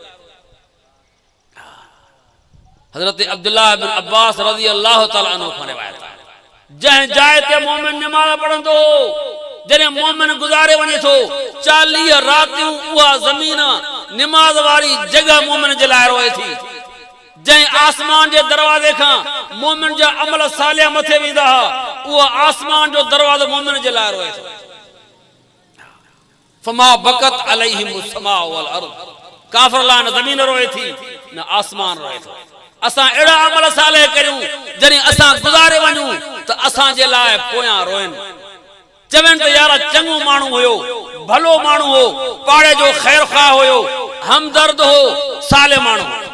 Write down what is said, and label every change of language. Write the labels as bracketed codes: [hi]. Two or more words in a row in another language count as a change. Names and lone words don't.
[sd] हज़रत अब्दुल्लाह बिन अब्बास [ar] رضي الله تعالى عنه [sd] खां रिवायत आहे जंहिं जाइ ते मोमिन निमाज़ पढ़ंदो जने मोमिन गुजारे वने थो 40 रातियूं उहा ज़मीन निमाज़ वारी जगह मोमिन जे लाइ रोए थी जै आसमान जे दरवाजे खां मोमिन जा अमल सालिया मथे वेंदा उहा आसमान जो दरवाजो मोमिन जे लाइ रोए थो [ar] فما بكت عليهم السماء والأرض [sd] काफिर लान ज़मीन रोए थी न आसमान रोए थो असां एड़ा अमल साले करियूं जने असां गुजारे वञूं त असां जे लाइ पोयां रोइन चवन त यार चंगो माण्हू हुयो भलो माण्हू हो पाड़े जो खैर खा हुयो हमदर्द हो साले माण्हू